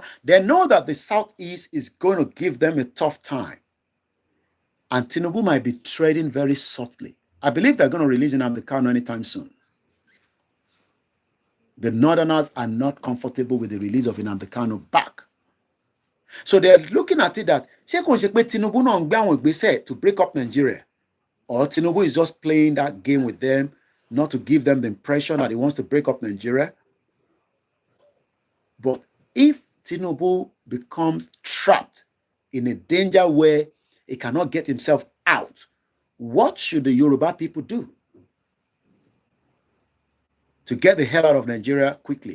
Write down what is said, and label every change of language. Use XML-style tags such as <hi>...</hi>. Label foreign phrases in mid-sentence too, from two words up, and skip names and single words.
<en>They know that the Southeast is going to give them a tough time. And Tinubu might be treading very softly. I believe they're going to release Nnamdi Kanu anytime soon. The Northerners are not comfortable with the release of Nnamdi Kanu back. So they're looking at it that Tinubu</en> <yo>no ngbe awon igbese</yo> <en>to break up Nigeria, or Tinubu is just playing that game with them, not to give them the impression that he wants to break up Nigeria. But if Tinubu becomes trapped in a danger where he cannot get himself out, what should the Yoruba people do to get the hell out of Nigeria quickly?</en>